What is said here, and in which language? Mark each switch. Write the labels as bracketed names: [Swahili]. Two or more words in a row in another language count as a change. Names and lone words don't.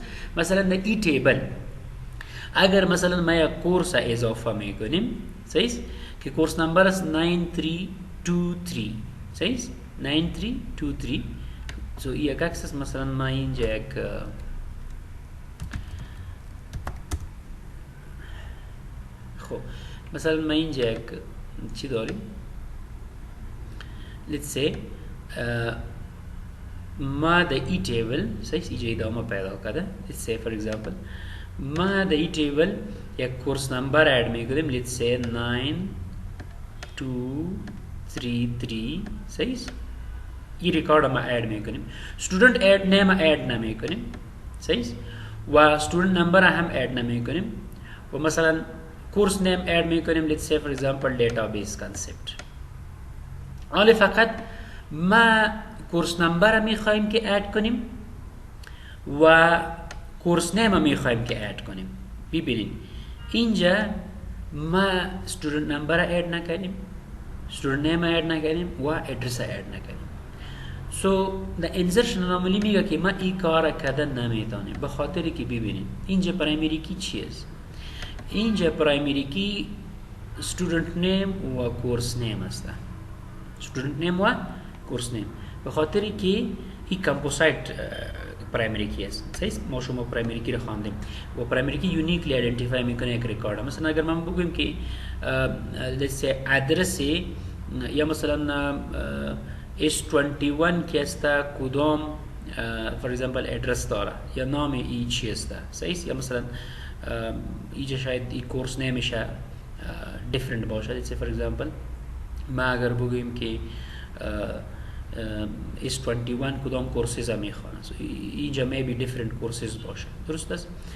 [Persian] مثلا در این تیبل اگر مثلا ما یک کورس اضافه میکنیم، صحیح که [English] course number [Persian] است 9323، صحیح 9323. سو این یک عکس است. مثلا ما اینجا یک خب مثلا ما اینجا یک چی داریم؟ [English] let's say [Persian] ما در ای تیبل صحیح ایجا ادامه پیدا کرده. [English] let's say for example [Persian] ما در ای تیبل یک [English] course number add [Persian] میکنیم. [English] let's say 9233 صحیح. [Persian] این ریکارد ما اد میکنیم. [English] student add name add [Persian] نمیکنیم، صحیح، و [English] student number [Persian] هم اد نمیکنیم و مثلا [English] course name add [Persian] میکنیم. [English] let's say for example database concept. [Persian] حالا فقط ما [English] course number [Persian] میخوایم که اد کنیم و [English] course name [Persian] میخوایم که اد کنیم. ببینید اینجا ما [English] student number add [Persian] نکنیم، [English] student name add [Persian] نکنیم و [English] address add [Persian] نکنیم. سو [English] the insertion anomaly [Persian] میگه که ما این کار کردن نمیتونیم به خاطر که ببینید اینجا [English] primary key [Persian] چیست؟ اینجا [English] primary key student name [Persian] و [English] course name [Persian] است. [English] student name [Persian] و [English] course name [Persian] به خاطر که این [English] composite primary key [Persian] است. صحیح ما شما [English] primary key [Persian] رو خواندیم و [English] primary key uniquely identify [Persian] میکنه یک ریکارد. مثلا اگر من بگم که [English] let's say [Persian] ادرس یا مثلا S21 که است کدام [English] for example address [Persian] داره یا نام ای چی است، صحیح؟ یا مثلا اینجا شاید این کورس نمیشه دیفرنت باشه. [English] for example [Persian] ما اگر بگوییم که S21 کدام کورسز میخوانه، اینجا [English] maybe different courses [Persian] باشه، درست است؟